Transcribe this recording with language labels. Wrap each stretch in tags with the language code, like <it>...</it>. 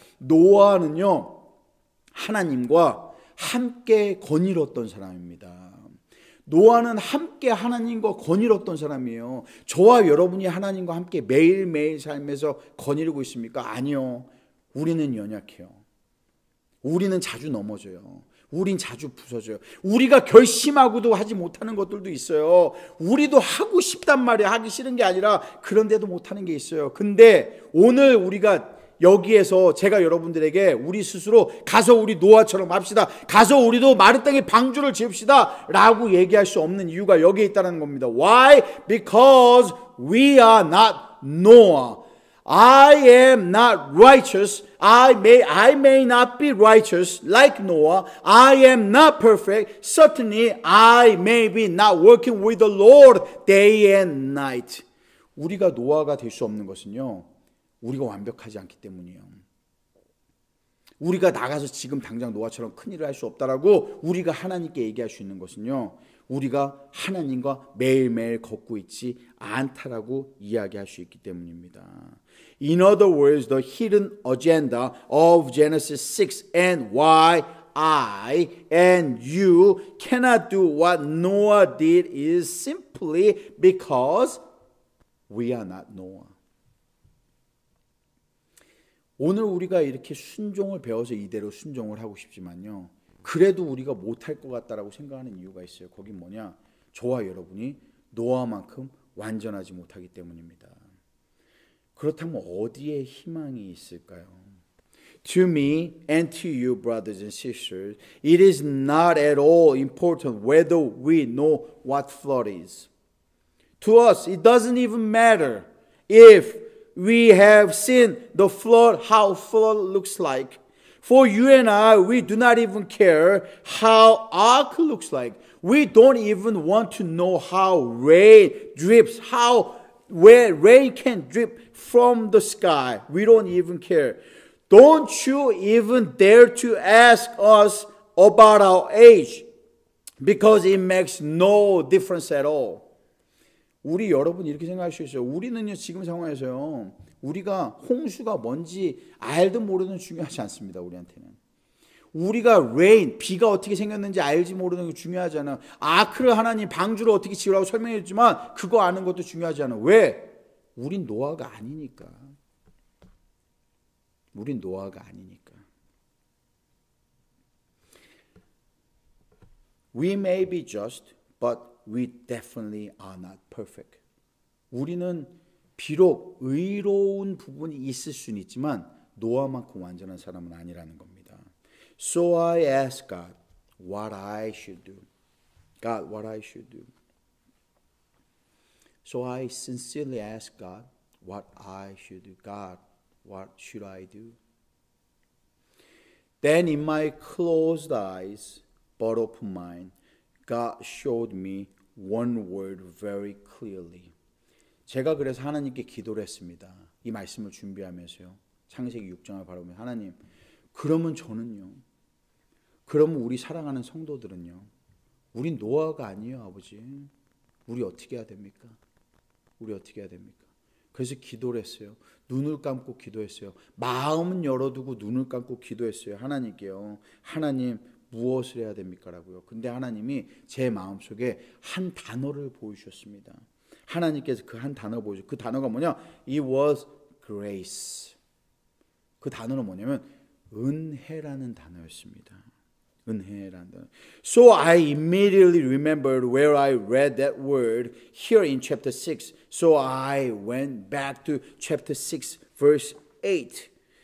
<ko>노아는요, 하나님과 함께 거닐었던 사람입니다. 노아는 함께 하나님과 거닐었던 사람이에요. 저와 여러분이 하나님과 함께 매일매일 삶에서 거닐고 있습니까? 아니요. 우리는 연약해요. 우리는 자주 넘어져요. 우린 자주 부서져요. 우리가 결심하고도 하지 못하는 것들도 있어요. 우리도 하고 싶단 말이야. 하기 싫은 게 아니라 그런데도 못하는 게 있어요. 근데 오늘 우리가 여기에서 제가 여러분들에게 우리 스스로 가서 우리 노아처럼 합시다. 가서 우리도 마른 땅에 방주를 지읍시다. 라고 얘기할 수 없는 이유가 여기에 있다는 겁니다.</ko> <en>Why? Because we are not Noah. I am not righteous. I may not be righteous like Noah. I am not perfect. Certainly I may be not working with the Lord day and night.</en> <ko>우리가 노아가 될 수 없는 것은요, 우리가 완벽하지 않기 때문이에요. 우리가 나가서 지금 당장 노아처럼 큰일을 할 수 없다라고 우리가 하나님께 얘기할 수 있는 것은요, 우리가 하나님과 매일매일 걷고 있지 않다라고 이야기할 수 있기 때문입니다.</ko> <en>In other words, the hidden agenda of Genesis 6 and why I and you cannot do what Noah did is simply because we are not Noah.</en> <ko>오늘 우리가 이렇게 순종을 배워서 이대로 순종을 하고 싶지만요, 그래도 우리가 못할 것 같다라고 생각하는 이유가 있어요. 거긴 뭐냐? 저와 여러분이 노아만큼 완전하지 못하기 때문입니다. 그렇다면 어디에 희망이 있을까요?</ko> <en>To me and to you, brothers and sisters, it is not at all important whether we know what flood is. To us, it doesn't even matter if we have seen the flood, how flood looks like. For you and I, we do not even care how ark looks like. We don't even want to know how rain drips, where rain can drip from the sky. We don't even care. Don't you even dare to ask us about our age, because it makes no difference at all.</en> <ko>우리 여러분 이렇게 생각할 수 있어요. 우리는요, 지금 상황에서요, 우리가 홍수가 뭔지 알든 모르든 중요하지 않습니다. 우리한테는. 우리가 레인, 비가 어떻게 생겼는지 알지 모르는 게 중요하지 않아. 아크를 하나님 방주를 어떻게 지으라고 설명해 줬지만 그거 아는 것도 중요하지 않아. 왜? 우린 노아가 아니니까. 우린 노아가 아니니까.</ko> <en>We may be just, but we definitely are not perfect.</en> <ko>우리는 비록 의로운 부분이 있을 수는 있지만 노아만큼 완전한 사람은 아니라는 겁니다.</ko> <en>So I asked God what I should do. God, what I should do. So I sincerely asked God what I should do. God, what should I do? Then in my closed eyes, but open mind, God showed me one word very clearly.</en> <ko>제가 그래서 하나님께 기도를 했습니다. 이 말씀을 준비하면서요. 창세기 6장을 바라보면 하나님, 그러면 저는요. 그러면 우리 사랑하는 성도들은요. 우린 노아가 아니에요, 아버지. 우리 어떻게 해야 됩니까? 우리 어떻게 해야 됩니까? 그래서 기도를 했어요. 눈을 감고 기도했어요. 마음은 열어두고 눈을 감고 기도했어요. 하나님께요. 하나님, 무엇을 해야 됩니까? 라고요. 근데 하나님이 제 마음속에 한 단어를 보여주셨습니다. 하나님께서 그 한 단어 보여주셨어요. 그 단어가 뭐냐?</ko> <en>It was grace.</en> <ko>그 단어는 뭐냐면 은혜라는 단어였습니다. 은혜라는 단어.</ko> <en>So I immediately remembered where I read that word here in chapter 6. So I went back to chapter 6 verse 8.</en>